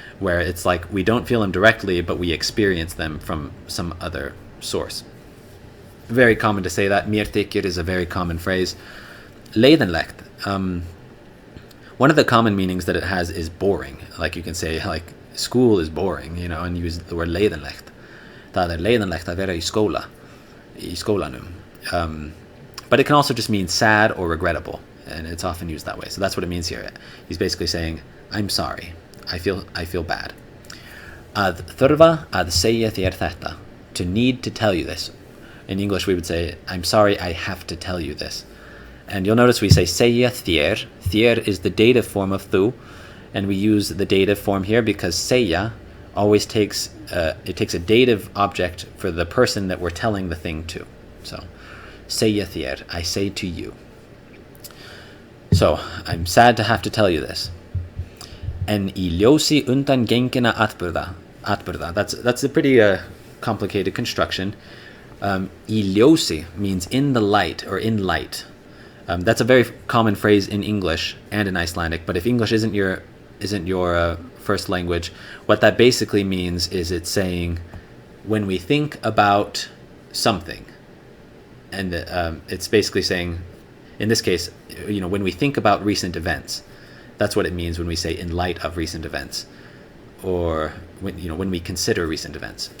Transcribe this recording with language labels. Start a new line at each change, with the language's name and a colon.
English: where it's like we don't feel them directly, but we experience them from some other source. Very common to say that. Mér þykir is a very common phrase. Leiðinlegt. One of the common meanings that it has is boring. Like you can say, like, school is boring, you know, and use the word leiðinlegt.
Icelandic: Það leiðinlegt að vera í skólanum.
English: But it can also just mean sad or regrettable, and it's often used that way. So that's what it means here. He's basically saying, I'm sorry. I feel bad.
Icelandic: Að þurfa að segja þér þetta.
English: To need to tell you this. In English we would say, I'm sorry, I have to tell you this. And you'll notice we say segja þér. Þér is the dative form of þú, and we use the dative form here because segja always takes a dative object for the person that we're telling the thing to. So, segja þér, I say to you. So, I'm sad to have to tell you this.
Icelandic: En í ljósi undangenginna atburða.
English: That's a pretty complicated construction. Í ljósi means in the light or in light. That's a very common phrase in English and in Icelandic, but if English isn't your first language, what that basically means is it's saying when we think about something, and it's basically saying, in this case, you know, when we think about recent events, that's what it means when we say in light of recent events, or when we consider recent events.